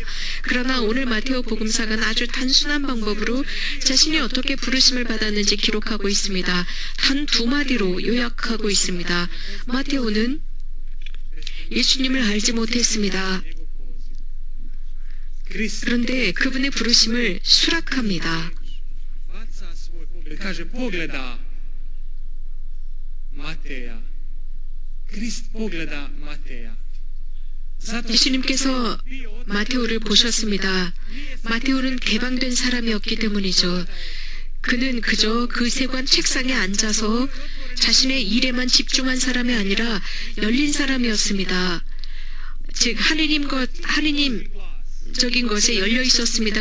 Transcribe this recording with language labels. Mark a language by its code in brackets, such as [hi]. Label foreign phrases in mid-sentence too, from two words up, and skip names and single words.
[ko] 그러나 오늘 마테오 복음사가는 아주 단순한 방법으로 자신이 어떻게 부르심을 받았는지 기록하고 있습니다. 단 두 마디로 요약하고 있습니다. 마테오는 예수님을 알지 못했습니다. 그런데 그분의 부르심을 수락합니다. [hr] Baca svoj pogled, kaže pogleda Mateja. Krist pogleda Mateja. Zato [ko] 예수님께서 마테오를 보셨습니다. 마테오는 개방된 사람이었기 때문이죠. 그는 그저 그 세관 책상에 앉아서 자신의 일에만 집중한 사람이 아니라 열린 사람이었습니다. 즉 하느님적인 것에 열려 있었습니다.